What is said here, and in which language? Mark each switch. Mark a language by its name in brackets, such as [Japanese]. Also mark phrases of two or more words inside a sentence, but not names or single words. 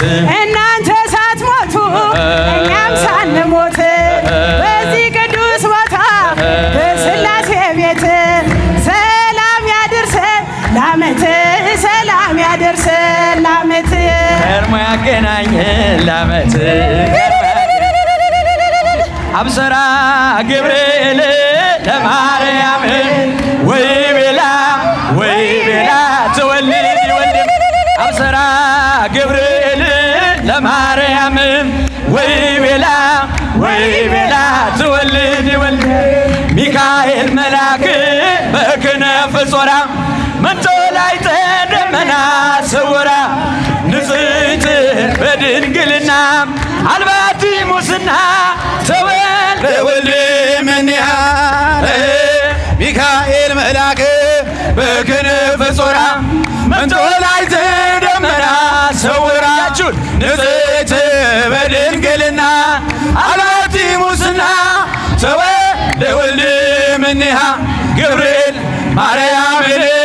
[Amharic] እናንተ ሳትሞቱ እኛም ሳንሞት በዚህ ቅዱስ ቦታ በሥላሴ ቤት ሰላም ያድርሰን ላመት ሰላም ያድርሰን ላመት ከርሞ ያገናኘን ላመት [Geez] አብሰራ ገብርኤል ለማርያም ወይ ቤላ ትወልድ ይወልድ አብሰራ ገብርኤል ለማርያም ወይ ቤላ ትወልድ ይወልድ ሚካኤል መልአክ በክነፍ ጾራ መጥቶ ላዕተ ደመና ሰወራ ንጽሕት በድንግልና አልባቲ ሙስና ተወልደ ወልደ እምኔሃ ሚካኤል መልአክ በክንፍ ጾራ መጥቶ ላዕተ ደመና ሰወራ ንጽሕት በድንግልና አልባቲ ሙስና ተወልደ ወልደ እምኔሃ ገብርኤል ማርያምን